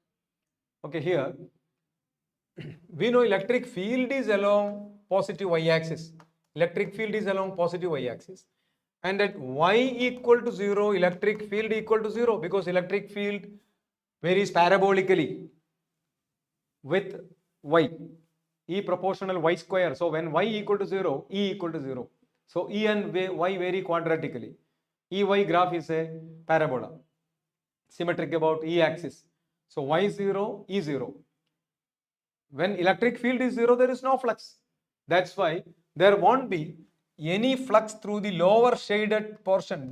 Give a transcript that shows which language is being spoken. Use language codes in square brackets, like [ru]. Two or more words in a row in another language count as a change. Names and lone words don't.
[en] Okay, here we know electric field is along positive y-axis. Electric field is along positive y-axis. And at y equal to 0, electric field equal to 0, because electric field varies parabolically with y. E proportional y square. So when y equal to 0, E equal to 0. So E and y vary quadratically. EY graph is a parabola, symmetric about E axis. So y 0, E 0. When electric field is 0, there is no flux. That's why there won't be any flux through the lower shaded portion.